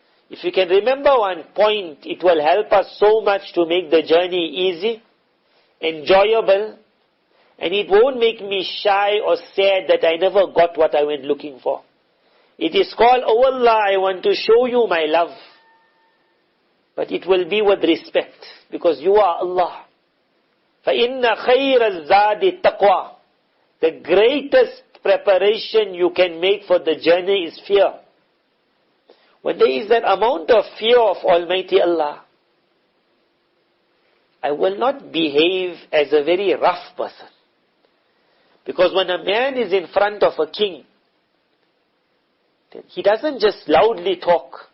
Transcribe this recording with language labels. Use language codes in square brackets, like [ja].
[en] If you can remember one point, it will help us so much to make the journey easy, enjoyable, and it won't make me shy or sad that I never got what I went looking for. It is called, oh Allah, I want to show you my love. But it will be with respect, because you are Allah. [ar] فَإِنَّ خَيْرَ الزَّادِ التَّقْوَى. [en] The greatest preparation you can make for the journey is fear. When there is that amount of fear of Almighty Allah, I will not behave as a very rough person. Because when a man is in front of a king, then he doesn't just loudly talk.